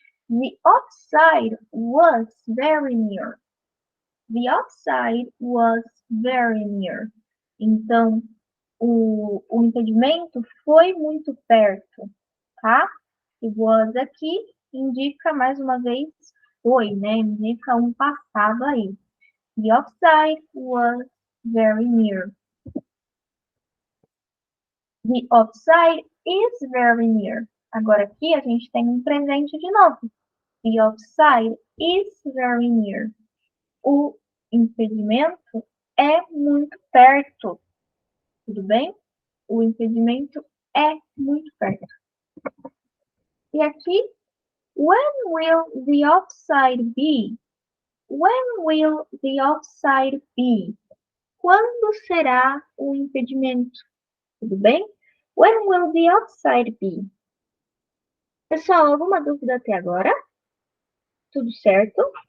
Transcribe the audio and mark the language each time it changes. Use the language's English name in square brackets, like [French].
[English] The offside was very near. The offside was very near. [Portuguese] Então, o impedimento foi muito perto, tá? O was aqui indica, mais uma vez, foi, né? Indica um passado aí. [English] The offside was very near. The offside is very near. [Portuguese] Agora aqui a gente tem um presente de novo. [English] The offside is very near. [Portuguese] O impedimento é muito perto. Tudo bem? O impedimento é muito perto. [English] E aqui, when will the offside be? When will the offside be? [Portuguese] Quando será o impedimento? Tudo bem? [English] When will the offside be? [Portuguese] Pessoal, alguma dúvida até agora? Tudo certo?